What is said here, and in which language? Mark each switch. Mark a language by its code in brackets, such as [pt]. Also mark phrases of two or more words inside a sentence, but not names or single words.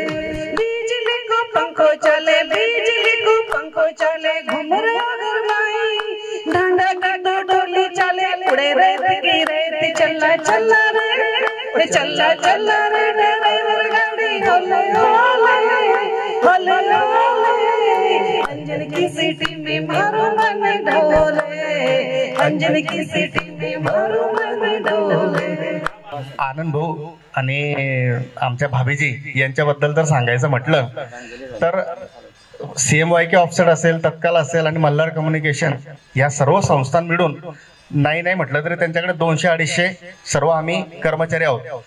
[raj] बिजली को पंखो चले, बिजली को पंखो चले, घूम रे अगर माई, डांडा की तो डोली चले, उड़े रेत की रेत, चला चला रे, चला चला रे ड्राइवर गाड़ी, होले होले होले होले। अंजन की सीटी में मारो मन डोले, अंजन की सीटी में मारो मन डोले। [mr] आनंद भाऊ आणि आमच्या भाभीजी यांच्याबद्दल जर सांगायचं म्हटलं तर CMYK ऑफसेट असेल, तत्काल असेल आणि मल्हार कम्युनिकेशन या सर्व संस्था मिळून नाही म्हटलं तरी त्यांच्याकडे 200-250 सर्व आम्ही कर्मचारी आहोत।